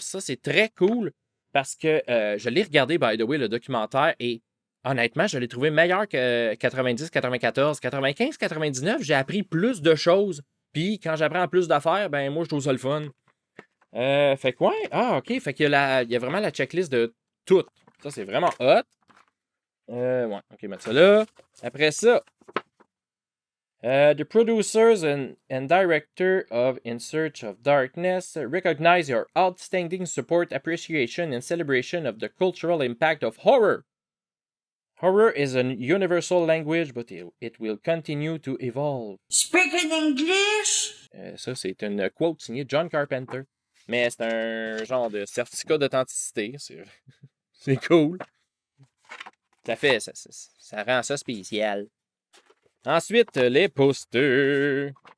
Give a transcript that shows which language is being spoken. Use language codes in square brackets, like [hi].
[fr] Ça, c'est très cool parce que je l'ai regardé, [en] by the way, [fr] le documentaire, et honnêtement, je l'ai trouvé meilleur que 90, 94, 95, 99. J'ai appris plus de choses. Puis quand j'apprends plus d'affaires, ben moi, je trouve ça le fun. Fait que ouais. Ah, OK. Fait qu'il y a, il y a vraiment la checklist de tout. Ça, c'est vraiment hot. Ouais. OK, mettre ça là. Après ça, [en] the producers and director of In Search of Darkness recognize your outstanding support, appreciation, and celebration of the cultural impact of horror. Horror is a universal language, but it will continue to evolve. Speak in English. [fr] Ça, c'est une quote signée John Carpenter. Mais c'est un genre de certificat d'authenticité. C'est cool. Ça fait, ça rend ça spécial. Ensuite, les posters.